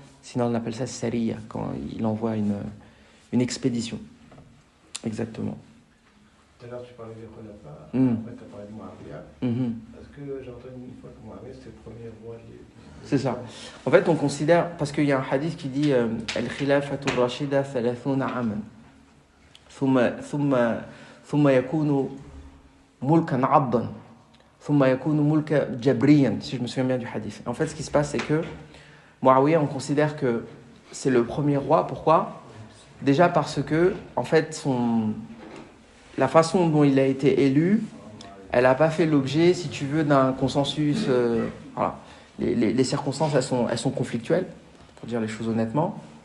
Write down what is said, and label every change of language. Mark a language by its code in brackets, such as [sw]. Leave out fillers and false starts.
[fr] Sinon, on appelle ça Sariya, quand il envoie une expédition. Exactement. Tout à l'heure, tu parlais des Khulafa, après tu as parlé de Muawiyah. Parce que j'ai entendu une fois que Muawiyah, c'était le premier roi C'est ça. En fait, on considère, parce qu'il y a un hadith qui dit [ar] Al-Khilafatu Rashida 30 aman. ثم يكون ملكا عضا ثم يكون ملكا جبريا, [fr] si je me souviens bien du hadith. En fait, ce qui se passe, c'est que Muawiyah, on considère que c'est le premier roi. Pourquoi? Déjà parce que, en fait, la façon dont il a été élu, elle n'a pas fait l'objet, si tu veux, d'un consensus. Voilà. Les circonstances, elles sont conflictuelles, pour dire les choses honnêtement.